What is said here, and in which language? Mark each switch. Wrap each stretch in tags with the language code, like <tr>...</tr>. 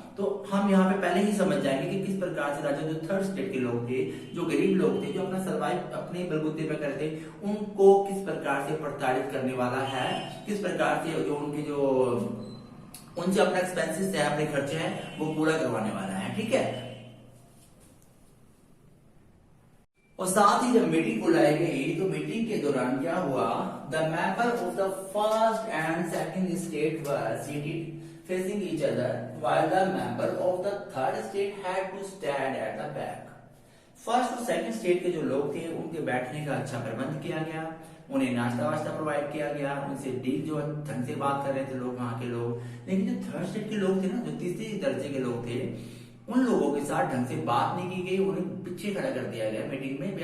<hi>तो हम यहाँ पे पहले ही समझ जाएंगे कि किस प्रकार से राजा, जो थर्ड स्टेट के लोग थे, जो गरीब लोग थे, जो अपना सर्वाइव अपने बलबूते पे करते, उनको किस प्रकार से प्रताड़ित करने वाला है, किस प्रकार से जो उनके जो उनसे अपना एक्सपेंसेस है, अपने खर्चे हैं, वो पूरा करवाने वाला है। ठीक है, और साथ ही जब मीटिंग बुलाई गई तो मीटिंग के दौरान क्या हुआ,</hi> <en>The member of the first and second state were seated facing each other while the member of the third state had to stand at the back.</en> <hi>First और सेकंड स्टेट के जो लोग थे उनके बैठने का अच्छा प्रबंध किया गया, उन्हें नाश्ता वास्ता प्रोवाइड किया गया, उनसे डील जो ढंग से बात कर रहे थे लोग वहां के लोग। लेकिन जो थर्ड स्टेट के लोग थे ना, जो तीसरे दर्जे के लोग थे, उन लोगों के साथ ढंग से बात नहीं की गई, उन्हें पीछे खड़ा कर दिया गया मीटिंग में।</hi>